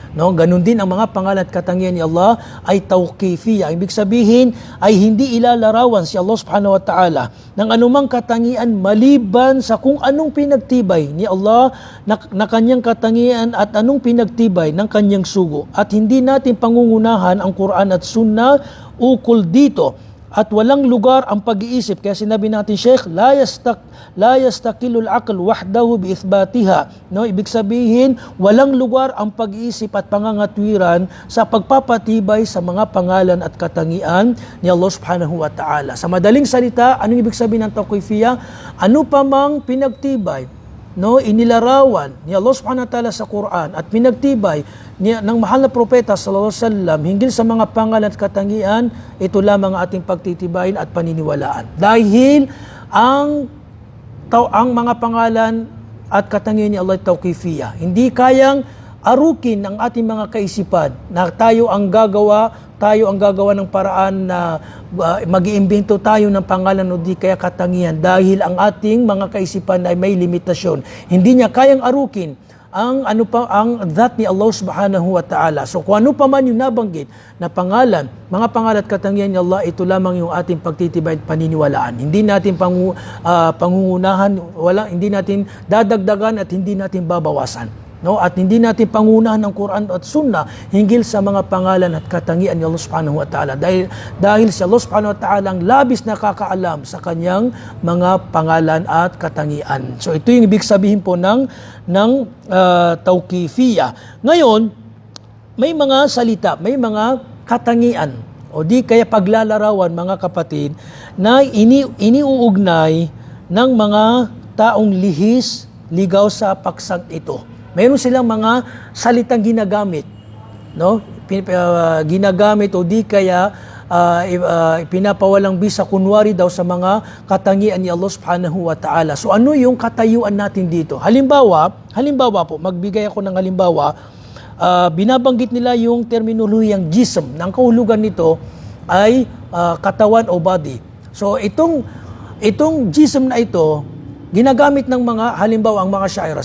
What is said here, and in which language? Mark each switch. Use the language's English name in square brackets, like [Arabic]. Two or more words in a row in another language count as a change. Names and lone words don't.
[Filipino] No, ganun din ang mga pangalan at katangian ni Allah ay tawqifiyya. Ibig sabihin ay hindi ilalarawan si Allah [Arabic] سبحانه وتعالى [Filipino] ng anumang katangian maliban sa kung anong pinagtibay ni Allah na kanyang katangian at anong pinagtibay ng kanyang sugo. At hindi natin pangungunahan ang Quran at Sunnah ukol dito. At walang lugar ang pag-iisip. Kaya sinabi natin, [Arabic] شيخ، لا يستقل العقل وحده بإثباتها. [Filipino] No, ibig sabihin, walang lugar ang pag-iisip at pangangatwiran sa pagpapatibay sa mga pangalan at katangian ni Allah [Arabic] سبحانه وتعالى. [Filipino] Sa madaling salita, anong ibig sabihin ng tawqifiyya? Ano pa mang pinagtibay, no, inilarawan ni Allah [Arabic] سبحانه وتعالى [Filipino] sa Quran at pinagtibay ng mahal na propeta [Arabic] صلى الله عليه وسلم [Filipino] hinggil sa mga pangalan at katangian, ito lamang ang ating pagtitibayin at paniniwalaan. Dahil ang mga pangalan at katangian ni Allah tawqifiyya, hindi kayang arukin ng ating mga kaisipan na tayo ang gagawa ng paraan na mag-iimbento tayo ng pangalan o di kaya katangian, dahil ang ating mga kaisipan ay may limitasyon. Hindi niya kayang arukin ang that ni Allah [Arabic] سبحانه وتعالى. [Filipino] So kung ano pa man yung nabanggit na pangalan, mga pangalan at katangian ni Allah, ito lamang yung ating pagtitibay at paniniwalaan. Hindi natin pangungunahan, hindi natin dadagdagan at hindi natin babawasan. No, at hindi natin pangunahan ng Quran at Sunnah hinggil sa mga pangalan at katangian ni Allah [Arabic] سبحانه وتعالى. [Filipino] Dahil si Allah [Arabic] سبحانه وتعالى [Filipino] ang labis nakakaalam sa kanyang mga pangalan at katangian. So ito yung ibig sabihin po ng tawqifiyya. Ngayon, may mga salita, may mga katangian o di kaya paglalarawan, mga kapatid, na iniuugnay ng mga taong lihis, ligaw sa paksang ito. Meron silang mga salitang ginagamit, no? Ginagamit o di kaya pinapawalang bisa, kunwari daw sa mga katangian ni Allah [Arabic] سبحانه وتعالى. [Filipino] So ano yung katayuan natin dito? Halimbawa po, magbigay ako ng halimbawa, binabanggit nila yung terminolohiyang jism. Ang kahulugan nito ay katawan o body. So itong jism na ito, ginagamit ng mga, halimbawa ang mga syaira.